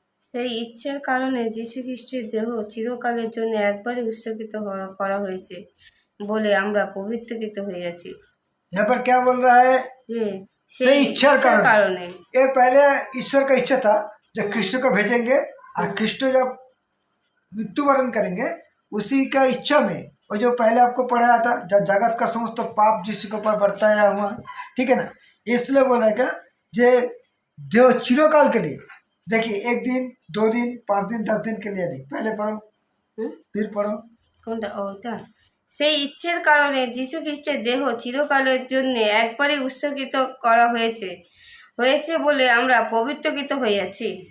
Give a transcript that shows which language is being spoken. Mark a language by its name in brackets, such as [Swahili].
[Bangla] সেই ইচ্ছের কারণে যীশু খ্রিস্টের দেহ চিরকালের জন্য একবারই উৎসর্গিত করা হয়েছে বলে আমরা পবিত্রকৃত হইয়াছি। [Hindi] यहाँ पर क्या बोल रहा है? [Bangla] যে সেই সেই ইচ্ছার ইচ্ছার কারণে। কারণে [Hindi] ये पहले ईश्वर का इच्छा था जब कृष्ण को भेजेंगे और कृष्ण जब मृत्युवरण करेंगे उसी का इच्छा में, और जो पहले आपको पढ़ाया था जब जगत का समस्त पाप जिसके ऊपर बरताया हुआ, ठीक है ना, इसलिए बोला क्या जे देव चिरकाल के लिए। देखिए 1 दिन 2 दिन 5 दिन 10 दिन के लिए नहीं, पहले पढ़ो [Bangla] হুম? [Hindi] फिर पढ़ो। [Bangla] কোনটা? ওটা সেই ইচ্ছের কারণে যীশু খ্রিস্টের দেহ চিরকালের জন্য একবারই উৎসর্গিত করা হয়েছে বলে আমরা পবিত্রকৃত হইয়াছি।